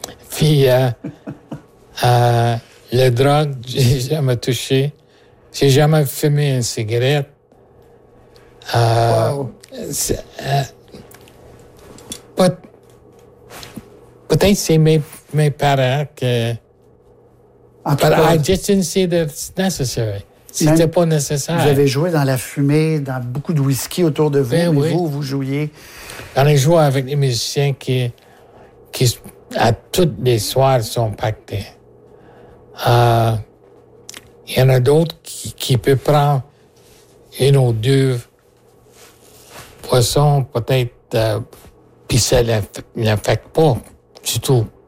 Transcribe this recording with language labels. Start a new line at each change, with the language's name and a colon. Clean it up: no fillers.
French: Puis, la drogue, j'ai jamais touché. J'ai jamais fumé une cigarette. Peut-être c'est mes parents que...
English: I just didn't see that it's necessary.
French: C'était même pas nécessaire. Vous avez joué dans la fumée, dans beaucoup de whisky autour de vous, mais vous jouiez... J'en ai joué avec des musiciens qui, à toutes les soirs, sont pactés. Il y en a d'autres qui peuvent prendre une ou deux poissons, peut-être, puis ça ne l'affecte pas du tout.